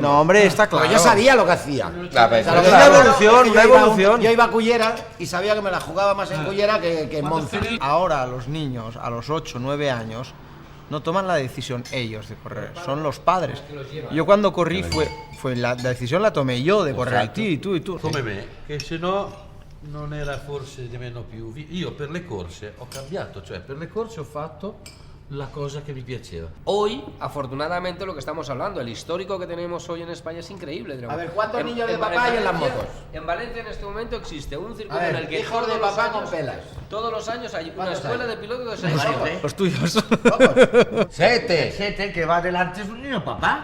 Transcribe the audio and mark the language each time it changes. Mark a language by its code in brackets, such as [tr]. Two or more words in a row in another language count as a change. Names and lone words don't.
[es] No, hombre, está claro. Porque yo sabía lo que hacía. A ver, O sea, lo que Una yo sabía evolución, es que una yo iba a evolución. yo iba a Cullera y sabía que me la jugaba más en Cullera que en Monza. Ahora los niños a los 8, 9 años no toman la decisión ellos de correr, son los padres. Yo cuando corrí fue la decisione la tomé [it] io di correre, tu. Come me, che se no non era forse nemmeno più. Io per le corse ho cambiato, cioè per le corse ho fatto la cosa [es] que me [it] piaceva. [es] Hoy, afortunadamente, lo que estamos hablando, el histórico que tenemos hoy en España es increíble. A ver, ¿cuántos niños de papá hay en las motos? En Valencia en este momento existe un circuito A ver, en el que hijos de todos los papá con años- pelas. Todos los años hay una ¿Cuántos escuela hay? de pilotos de 6 Los tuyos. Sete, que va delante es un niño papá.